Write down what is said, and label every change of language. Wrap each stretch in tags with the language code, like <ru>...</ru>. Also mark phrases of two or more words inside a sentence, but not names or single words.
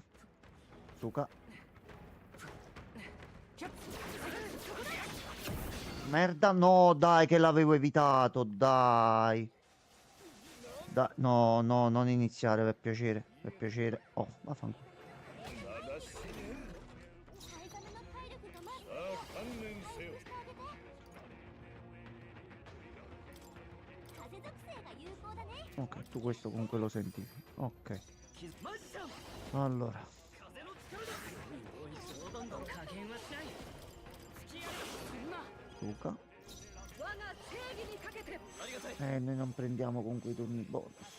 <it>Suka. Merda, no, dai, che l'avevo evitato, dai. No, no, non iniziare, per piacere, per piacere. Oh, vaffanculo.</it> <ja>さあ観念せよ。風属性が有効だね。</ja> <it>Ok, tu questo comunque lo sentivi. Ok. Allora. Luca. Noi non prendiamo con quei turni bonus.</it>